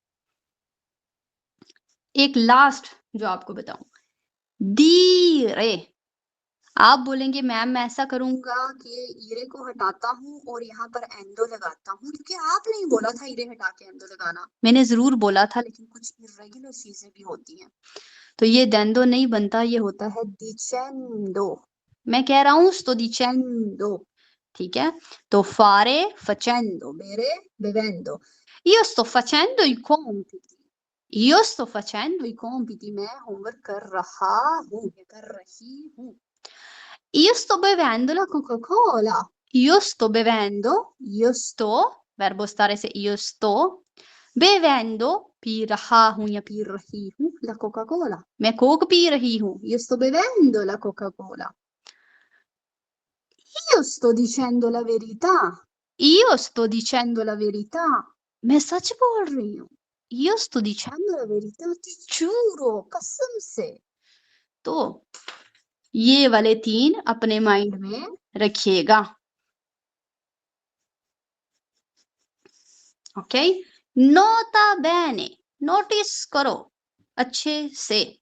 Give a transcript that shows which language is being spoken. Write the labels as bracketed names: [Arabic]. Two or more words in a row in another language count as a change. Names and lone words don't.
[Hindi] एक लास्ट जो आपको बताऊं, दीरे, आप बोलेंगे मैम मैं ऐसा करूंगा कि ईरे को हटाता हूं और यहाँ पर एंदो लगाता हूं, क्योंकि आपने ही बोला था ईरे हटा के एंदो लगाना। मैंने जरूर बोला था, लेकिन कुछ इर्रेगुलर चीजें भी होती हैं, तो ये देंदो नहीं बनता, ये होता है डिचेंदो। मैं कह रहा हूं [Italian] sto dicendo, [Hindi] ठीक है, तो [Italian] fare facendo, bere bevendo, io sto facendo i compiti, io sto facendo i compiti, [Hindi] मैं होमवर्क कर रहा हूँ या कर रही हूँ। [Italian] Io sto bevendo la Coca-Cola, io sto bevendo, io sto, verbo stare से io sto, bevendo [Hindi] पी रहा हूँ या पी रही हूँ [Italian] la Coca-Cola, [Hindi] मैं कोक पी रही हूँ, [Italian] io sto bevendo la Coca-Cola। Io sto dicendo la verità, io sto dicendo la verità, [Hindi] मैं सच बोल रही हूँ, [Italian] io sto dicendo la verità, ti giuro [Hindi] कसम से। तो ये वाले 3 अपने माइंड में रखिएगा। ओके, [Italian] nota bene, [Hindi] नोटिस करो अच्छे से।